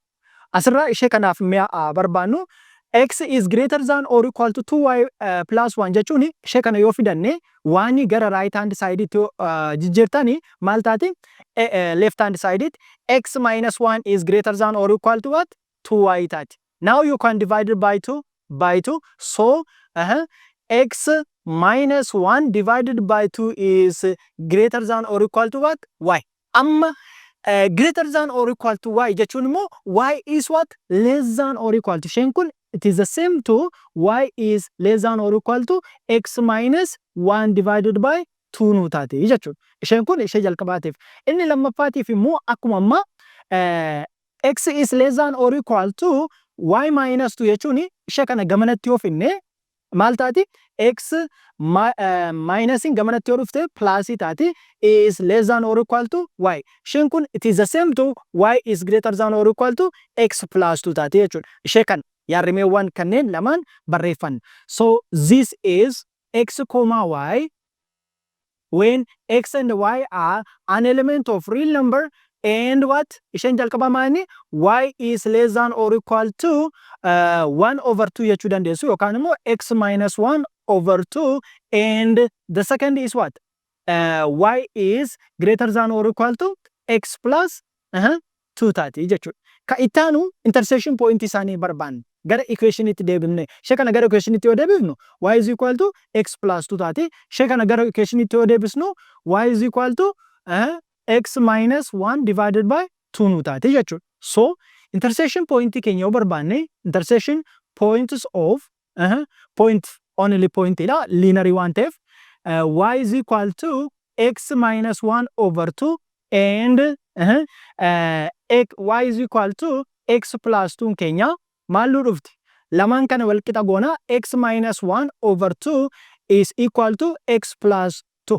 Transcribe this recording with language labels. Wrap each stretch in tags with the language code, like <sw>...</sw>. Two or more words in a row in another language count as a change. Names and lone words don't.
<om>Asirraa ishee kanaaf mi'a barbaannu</om> <en>x is greater than or equal to 2y plus 1</en> <om>jechuun ishee kana yoo fidanne waan gara</om> <en>right hand side</en> <om>itti jijjiirtani maal taati?</om> <en>Left hand side it x minus 1 is greater than or equal to what?</en> <om>2y taati.</om> <en>Now you can divide it by 2 so x minus 1 divided by 2 is greater than or equal to what? Y. Amma greater than or equal to y</en> <om>jechuun immoo</om> <en>y is what? Less than or equal to</en> <om>isheen kun</om> <en>it is the same to y is less than or equal to x minus 1 divided by 2</en> <om>nu taati jechuudha. Isheen kun ishee jalqabaatiif. Inni lammaffaatiif immoo akkuma amma</om> <en>x is less than or equal to y minus 2</en> <om>jechuun ishee kana gamanatti yoo finne maal taati?</om> <en>X minus</en> <om>gamanatti yoo dhufte</om> <en>plus taati is less than or equal to y.</en> <om>Isheen kun</om> <en>it is the same to y is greater than or equal to x plus 2</en> <om>taati jechuudha. Ishee kana yaadrimeewwan kanneen lamaan barreeffanna.</om> <en>So this is x, y when x and y are an element of real number and what?</en> <om>Isheen jalqaba maani?</om> <en>Y is less than or equal to 1 over 2</en> <om>jechuu dandeessu yookaan immoo</om> <en>x minus 1 over 2 and the second is what? Y is greater than or equal to x plus 2</en> <om>taati jechuudha. Ka ittaanu intersection point isaanii barbaanna. Gara equation itti deebifne. Ishee kana gara equation itti yoo deebifnu</om> <en>y is equal to x plus 2</en> <om>taati. Ishee kana gara equation itti yoo deebisnu</om> <en>y is equal to x minus 1 divided by 2</en> <om>nu taati jechuudha.</om> <en>So intersection point</en> <om>keenya yoo barbaanne</om> <en>intersection points of point only point dha linear</en> <om>waan ta'eef</om> <en>y is equal to x minus 1 over 2 and y is equal to x plus 2</en> <om>keenya maal nu dhufti? Lamaan kana wal qixa goona</om> <en>x minus 1 over 2 is equal to x plus 2.</en>